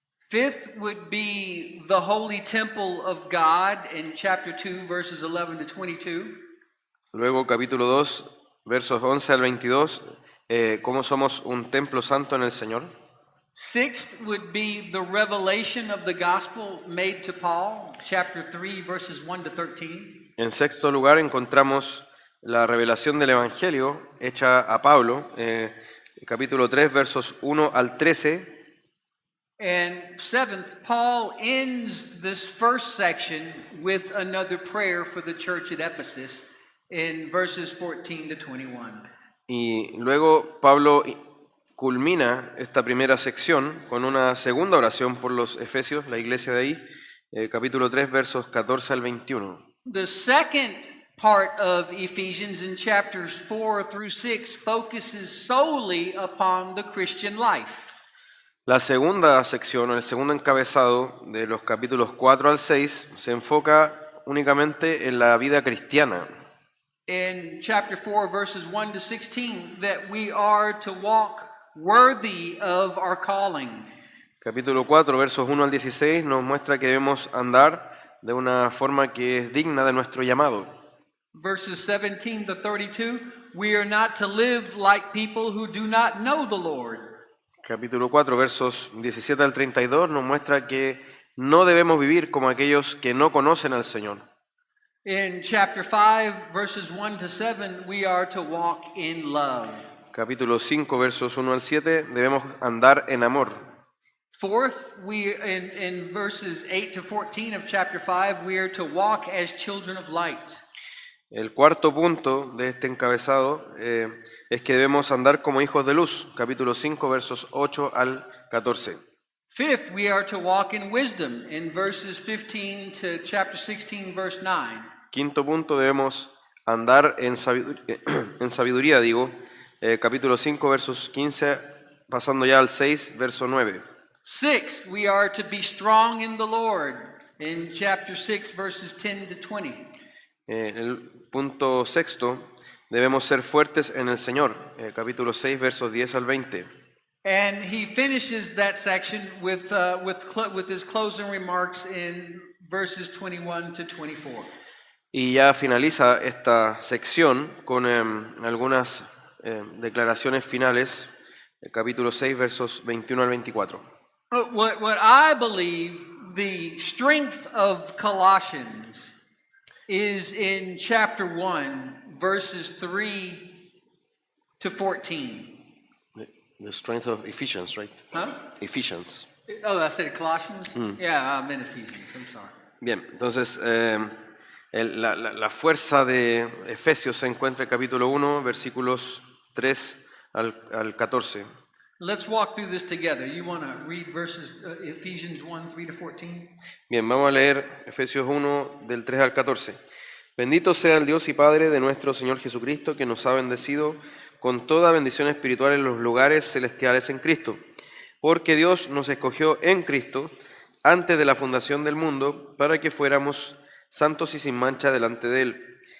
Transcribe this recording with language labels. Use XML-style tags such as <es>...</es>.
<en>Fifth would be the holy temple of God in chapter 2, verses 11 to 22.</en> <es>Luego, capítulo 2, versos 11 al 22, cómo somos un templo santo en el Señor.</es> <en>Sixth would be the revelation of the gospel made to Paul, chapter 3, verses 1 to 13.</en> <es>En sexto lugar, encontramos la revelación del Evangelio hecha a Pablo, capítulo 3, versos 1 al 13.</es> <en>And seventh, Paul ends this first section with another prayer for the church at Ephesus in verses 14 to 21.</en> <es>Y luego Pablo culmina esta primera sección con una segunda oración por los Efesios, la iglesia de ahí, capítulo 3, versos 14 al 21.</es> <en>The second part of Ephesians in chapters 4 through 6 focuses solely upon the Christian life.</en> <es>La segunda sección, o el segundo encabezado de los capítulos 4 al 6, se enfoca únicamente en la vida cristiana.</es> <en>In chapter 4, verses 1 to 16, that we are to walk worthy of our calling.</en> <es>Capítulo 4, versos 1 al 16, nos muestra que debemos andar de una forma que es digna de nuestro llamado.</es> <en>Verses 17 to 32, we are not to live like people who do not know the Lord.</en> <es>Capítulo 4, versos 17 al 32, nos muestra que no debemos vivir como aquellos que no conocen al Señor.</es> <en>In chapter 5, verses 1 to 7, we are to walk in love.</en> <es>Capítulo 5, versos 1 al 7, debemos andar en amor.</es> <en>Fourth, in verses 8 to 14 of chapter 5, we are to walk as children of light.</en> <es>El cuarto punto de este encabezado es que debemos andar como hijos de luz. Capítulo 5, versos 8 al 14.</es> <en>Fifth, we are to walk in wisdom in verses 15 to chapter 16, verse 9.</en> <es>Quinto punto, debemos andar en sabiduría, capítulo 5, versos 15, pasando ya al 6, verso 9.</es> <en>Sixth, we are to be strong in the Lord in chapter 6, verses 10 to 20.</en> <es>El punto sexto, debemos ser fuertes en el Señor, capítulo 6, versos 10 al 20.</es> <en>And he finishes that section with his closing remarks in verses 21 to 24.</en> <es>Y ya finaliza esta sección con algunas declaraciones finales, capítulo 6, versos 21 al 24.</es> <en>What I believe the strength of Colossians is in chapter 1, verses 3 to 14. The strength of Ephesians, right? Huh? Ephesians. Oh, I said Colossians? Yeah, I'm in Ephesians. I'm sorry.</en> <es>Bien, entonces la fuerza de Efesios se encuentra en capítulo 1, versículos 3 al 14.</es> <en>Let's walk through this together. You want to read verses Ephesians 1, 3 to 14?</en> <es>Bien, vamos a leer Efesios 1 del 3 al 14. Bendito sea el Dios y Padre de nuestro Señor Jesucristo, que nos ha bendecido con toda bendición espiritual en los lugares celestiales en Cristo. Porque Dios nos escogió en Cristo antes de la fundación del mundo para que fuéramos santos y sin mancha delante de Él.</es>